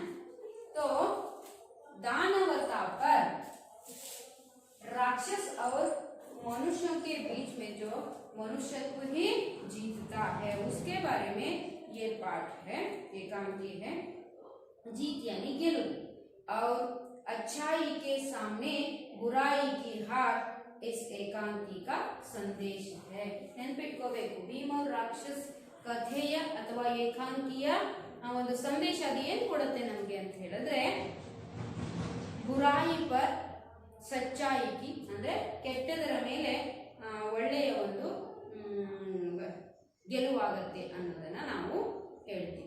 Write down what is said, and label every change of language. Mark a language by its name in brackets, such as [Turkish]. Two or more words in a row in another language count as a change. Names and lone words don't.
[Hindi] तो दानवता पर राक्षस और मनुष्यों के बीच में जो मनुष्यत्व ही जीतता है, उसके बारे में ये पाठ है, एकांकी है. जीत यानी गेलु, और अच्छाई के सामने बुराई की हार इस एकांकी का संदेश है. [Kannada] ನೆನಪಿಟ್ಕೋಬೇಕು, ಭೀಮ और ರಾಕ್ಷಸ್ ಕಥೆಯ ಅಥವಾ ಏಕಾಂಕಿಯ ಒಂದು ಸಂದೇಶ ಅದು ಏನ್ ಕೊಡುತ್ತೆ ನಮ್ಗೆ ಅಂತ ಹೇಳಿದ್ರೆ, [Hindi] बुराई पर सच्चाई की, [Kannada] ಅಂದ್ರೆ ಕೆಟ್ಟದರ ಮೇಲೆ ಒಳ್ಳೆಯ ಒಂದು ಗೆಲುವಾಗತ್ತೆ ಅನ್ನೋದನ್ನ ನಾವು ಹೇಳ್ತೀವಿ.